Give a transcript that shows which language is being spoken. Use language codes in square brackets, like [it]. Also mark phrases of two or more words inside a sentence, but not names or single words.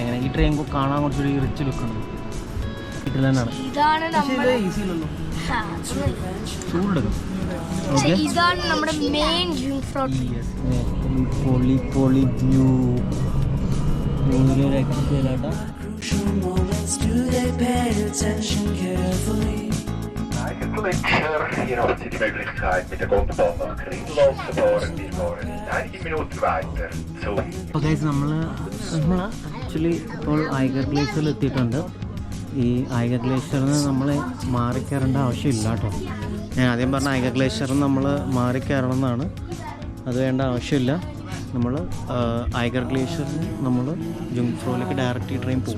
[ml] അങ്ങനെ ഈ ട്രെയിൻ കാണാൻ കുറച്ചുകൂടി [en] rich look. [ml] ഇതിൽ തന്നെയാണ് ചൂടെടുക്കും. ഇതാണ് നമ്മുടെ മെയിൻ ജുങ്ഫ്രോ. പൊളി വ്യൂ, രക്ഷയില്ലാട്ടോ. [en] Do they pay attention carefully? [de] Gletscher, hier haben Sie die Möglichkeit, mit der Gondelbahn nach Grindelwald zu fahren. Wir fahren in einigen Minuten weiter. So. [ml] അപ്പോൾ ഗൈസ്, നമ്മൾ ആക്ച്വലി ഇപ്പോൾ ഐഗർ ഗ്ലേഷ്യറിൽ എത്തിയിട്ടുണ്ട്. ഈ ഐഗർ ഗ്ലേഷ്യറിൽ നിന്ന് നമ്മൾ മാറിക്കയറേണ്ട ആവശ്യമില്ല കേട്ടോ. ഞാൻ ആദ്യം പറഞ്ഞ ഐഗർ ഗ്ലേഷ്യറിൽ നമ്മൾ മാറിക്കയറണം എന്നാണ്, അത് വേണ്ട ആവശ്യമില്ല. നമ്മൾ ഐഗർ ഗ്ലേഷ്യറിൽ നമ്മൾ ജുങ്ഫ്രോയിലേക്ക് [en] direct train [ml] പോകും.